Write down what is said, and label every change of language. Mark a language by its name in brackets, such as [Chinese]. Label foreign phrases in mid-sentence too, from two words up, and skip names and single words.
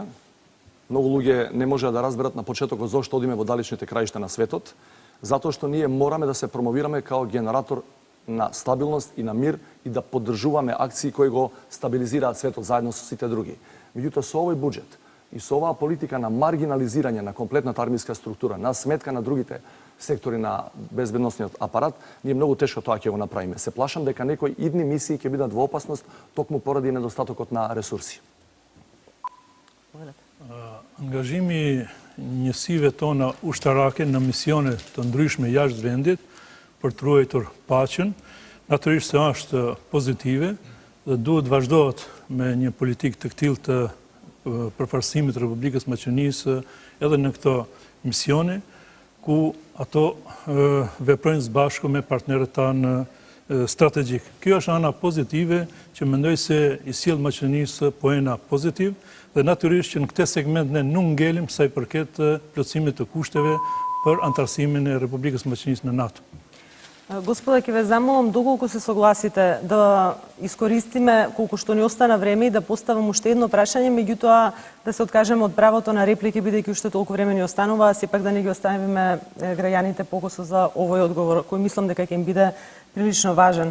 [Macedonian] Многу луѓе не можеа да разберат на почетокот зошто одиме во далечните краишта на светот, затоа што ние мораме да се промовираме као генератор на стабилност и на мир и да поддржуваме акции кои го стабилизираат светот заедно со сите други. Меѓутоа со овој буџет и со оваа политика на маргинализирање на комплетната армиска структура, на сметка на другите сектори на безбедносниот апарат, ние многу тешко тоа ќе го направиме. Се плашам дека некои идни мисии ќе бидат во опасност токму поради недостатокот на ресурси. [Albanian] Angazhimi njësive tona ushtarake në misione të ndryshme jashtë vendit për të ruajtur paqen, natyrisht se është pozitive dhe duhet vazhdohet me një politikë të këtillë të përfarësimit të Republikës Maqedonisë edhe në këto misione, ku ato veprojnë së bashku me partnerët tanë strategjik. Kjo është ana pozitive që mendoj se i sjell Maqedonisë poena pozitiv dhe natyrisht që në këtë segment ne nuk ngelim sa i përket plotësimit të kushteve për antarësimin e Republikës Maqedonisë në NATO. [Macedonian] Господа, ќе ве замолам доколку се согласите да искористиме колку што ни остана време и да поставам уште едно прашање, меѓутоа да се откажеме од правото на реплики бидејќи уште толку време ни останува, а сепак да не ги оставиме граѓаните покусо за овој одговор кој мислам дека ќе им биде прилично важен.